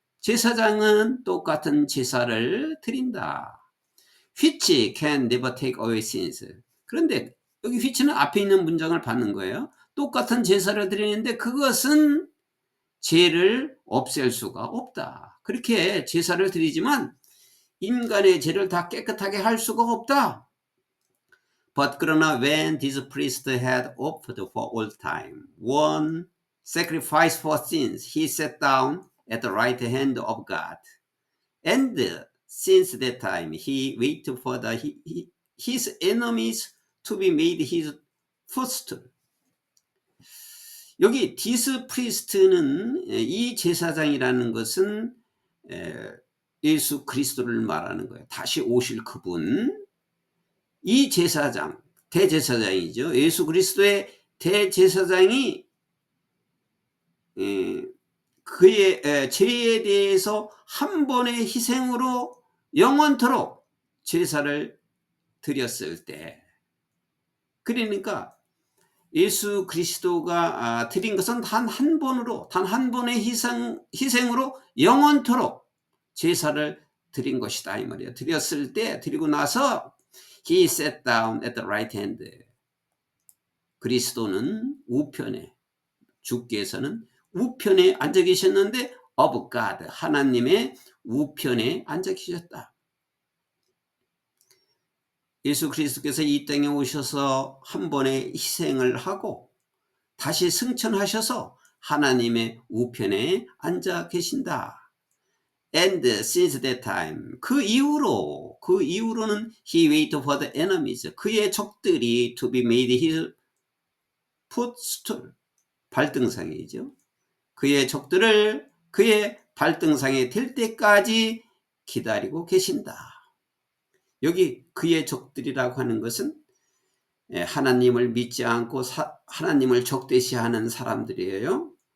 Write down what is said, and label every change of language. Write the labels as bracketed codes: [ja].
[ko] 제사장은 똑같은 제사를 드린다. [en] which can never take away sins. [ko] 그런데 여기 which는 앞에 있는 문장을 받는 거예요. 똑같은 제사를 드리는데 그것은 죄를 없앨 수가 없다. 그렇게 제사를 드리지만 인간의 죄를 다 깨끗하게 할 수가 없다. [en] But [ko] 그러나 [en] when this priest had offered for all time one sacrifice for sins, he sat down at the right hand of God. And since that time he waited for his enemies to be made his footstool. [ko] 여기 [en] this priest [ko] 는 이 제사장이라는 것은 예수 그리스도를 말하는 거예요. 다시 오실 그분. 이 제사장, 대제사장이죠. 예수 그리스도의 대제사장이 그의 죄에 대해서 한 번의 희생으로 영원토록 제사를 드렸을 때, 그러니까 예수 그리스도가 드린 것은 단 한 번의 희생으로 영원토록 제사를 드린 것이다 이 말이에요. 드렸을 때, 드리고 나서 [en] he sat down at the right hand. [ko] 그리스도는 우편에, 주께서는 우편에 앉아 계셨는데 [en] of God, [ko] 하나님의 우편에 앉아 계셨다. 예수 그리스도께서 이 땅에 오셔서 한 번의 희생을 하고 다시 승천하셔서 하나님의 우편에 앉아 계신다. [en] And since that time, [ko] 그 이후로는 [en] he waited for the enemies, [ko] 그의 적들이 [en] to be made his footstool, [ko] 발등상이죠. 그의 적들을 그의 발등상에 댈 때까지 기다리고 계신다. 여기 그의 적들이라고 하는 것은 하나님을 믿지 않고 하나님을 적대시하는 사람들이에요.